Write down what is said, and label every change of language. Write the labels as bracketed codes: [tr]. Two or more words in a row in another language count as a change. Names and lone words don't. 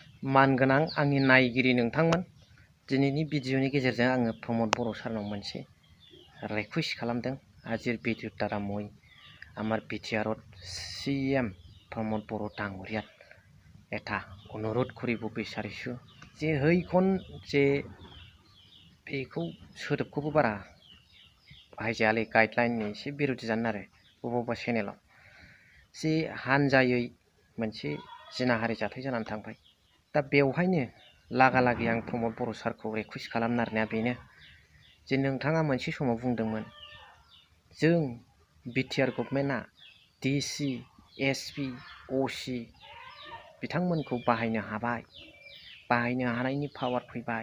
[brx] मानगोनां आंनि नायगिरि नोंथांमोन, दिनैनि भिडिअनि गेजेरजों आङो प्रमद बर' सारनाव मोनसे रिक्वेस्ट खालामदों। [as] আজিৰ ভিডিঅ'ৰ দ্বাৰা মই আমাৰ বিটিআৰত CM प्रमद बर' ডাঙৰীয়াত এটা অনুৰোধ কৰিব বিচাৰিছোঁ যে সেইখন যে [brx] बेखौ सोदोबखौबो बारा बाहायजायालै, गाइडलाइननि एसे बिरोधि जानो आरो बबेबा चेनेलाव जे हानजायै मोनसे जिनाहारि जाथाय जानानै थांबाय। दा बेवहायनो लागालागि आं प्रमद बर' सारखौ रिक्वेस्ट खालामनो नागिरनाया बेनो जे नोंथाङा मोनसे समाव बुंदोंमोन जों बिटिआर गभर्नमेन्टआ DC, SP, OC बिथांमोनखौ बाहायनो हाबाय, बाहायनो हानायनि पावार फैबाय।